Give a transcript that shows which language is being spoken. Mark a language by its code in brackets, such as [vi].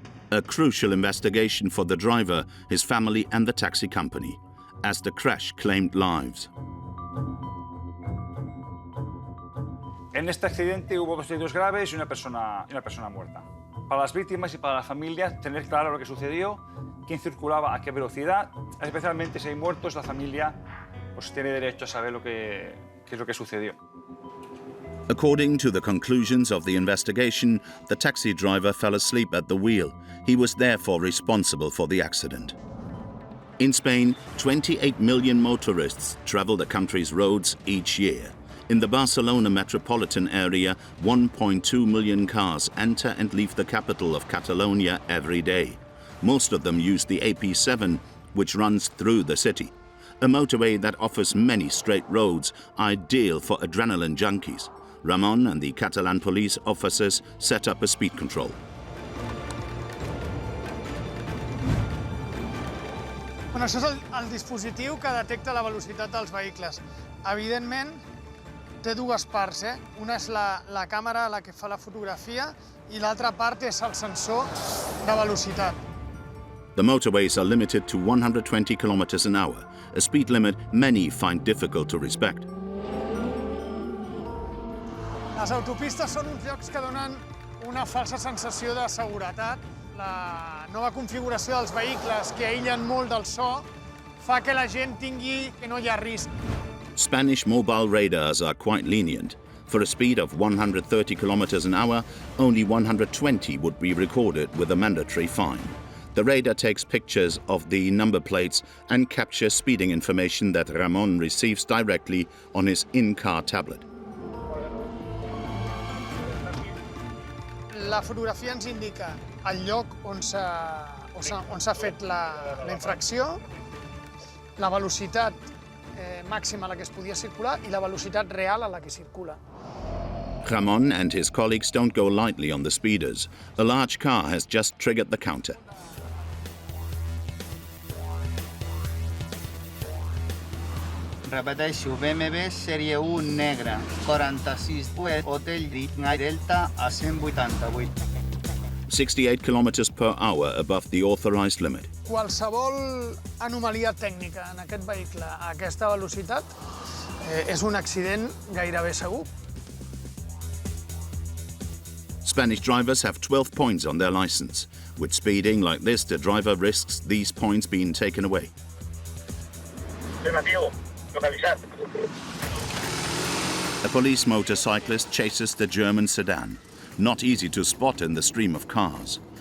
[en] A crucial investigation for the driver, his family and the taxi company, as the crash claimed lives. [es] En este accidente hubo 2 heridos graves y una persona muerta. Para las víctimas y para las familias, tener claro lo que sucedió, quién circulaba a qué velocidad, especialmente si hay muertos, la familia pues tiene derecho a saber qué es lo que sucedió. [en] According to the conclusions of the investigation, the taxi driver fell asleep at the wheel. He was therefore responsible for the accident. In Spain, 28 million motorists travel the country's roads each year. In the Barcelona metropolitan area, 1.2 million cars enter and leave the capital of Catalonia every day. Most of them use the AP7, which runs through the city, a motorway that offers many straight roads, ideal for adrenaline junkies. Ramon and the Catalan police officers set up a speed control. [ca] Bueno, això és el dispositiu que detecta la velocitat dels vehicles. Evidentment, té dues parts. Una és la càmera la que fa la fotografia i l'altra part és el sensor de velocitat. [en] The motorways are limited to 120 kilometers an hour, a speed limit many find difficult to respect. [ca] Les autopistes són uns llocs que donen una falsa sensació de seguretat. La nova configuració dels vehicles, que aïllen molt del so, fa que la gent tingui que no hi ha risc. [en] Spanish mobile radars are quite lenient. For a speed of 130 kilometers an hour, only 120 would be recorded with a mandatory fine. The radar takes pictures of the number plates and captures speeding information that Ramon receives directly on his in-car tablet. [ca] La fotografia ens indica el lloc on s'ha fet la infracció, la velocitat màxima a la que es podia circular i la velocitat real a la que circula. [en] Ramon and his colleagues don't go lightly on the speeders. A large car has just triggered the counter. [ca] Repeteixo, BMW sèrie 1 negra, 46, Hotel Delta a 188. [en] 68 kilometers per hour above the authorized limit. [ca] Qualsevol anomalia tècnica en aquest vehicle a aquesta velocitat és un accident gairebé segur. [en] Spanish drivers have 12 points on their license. With speeding like this, the driver risks these points being taken away. A police motorcyclist chases the German sedan. Not easy to spot in the stream of cars.